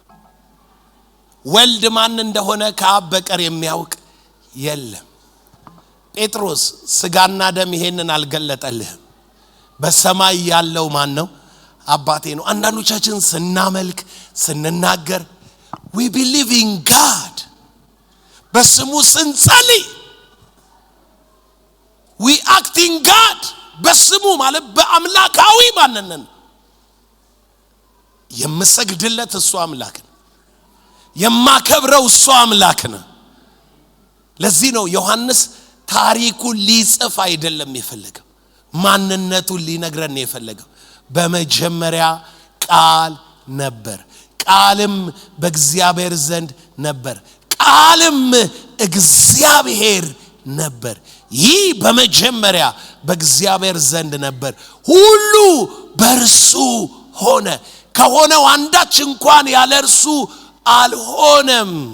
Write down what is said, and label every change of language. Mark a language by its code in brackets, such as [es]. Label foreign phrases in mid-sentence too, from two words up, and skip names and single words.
[am] ወልድ ማን እንደሆነ ከአብ በቀር የሚያውቅ የለም። ጴጥሮስ ስጋና ደም ይሄንን አልገለጠልህም፣ በሰማይ ያለው ማን ነው? አባቴ ነው። አንዳንዶቻችን ስናመልክ ስንናገር [en] we believe in God [am] በስሙ ስንጸልይ [en] we act in God [am] በስሙ ማለት በአምላካዊ ማንነን የምሰግድለት እሱ አምላክ ነው፣ የማከብረው እሱ አምላክ ነው። ለዚህ ነው ዮሐንስ ታሪኩን ሊጽፍ አይደለም የፈለገው፣ ማንነቱን ሊነግረን የፈለገው። በመጀመሪያ ቃል ነበር፣ ቃልም በእግዚአብሔር ዘንድ ነበር፣ ቃልም እግዚአብሔር ነበር። ይህ በመጀመሪያ በእግዚአብሔር ዘንድ ነበር። ሁሉ በእርሱ ሆነ፣ ከሆነው አንዳች እንኳን ያለ እርሱ አልሆነም።